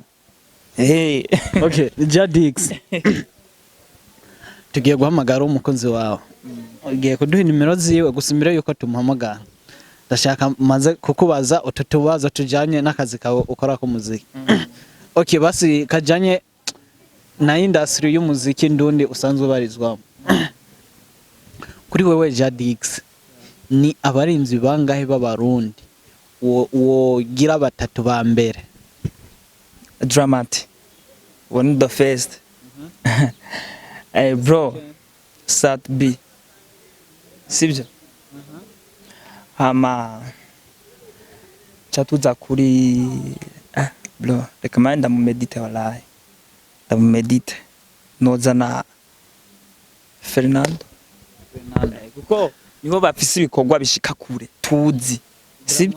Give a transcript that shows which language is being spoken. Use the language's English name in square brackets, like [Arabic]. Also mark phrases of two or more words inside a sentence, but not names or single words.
[Rundi] okay Jadix tugiye guhamagara umukunzi wawe ugiye kuduha nimero ziwe gusa imbere yuko tumuhamagara ndashaka maze kukubaza ututubazo tujanye n'akazi kawe ukora ku muziki okay basi kajanye na industry y'umuziki ndundi usanzwe barizwamo kuri wewe Jadix ni abarinzi bangahe b'abarundi wo gira batatu ba mbere Dramati [English] one of the first bro [Rundi] Sat B sibyo hama chatuza kuri bro recommend mu medite wallahi mu medite noza na Fernando kuko nibo bafise ibikorwa bishika kure tuzi sibyo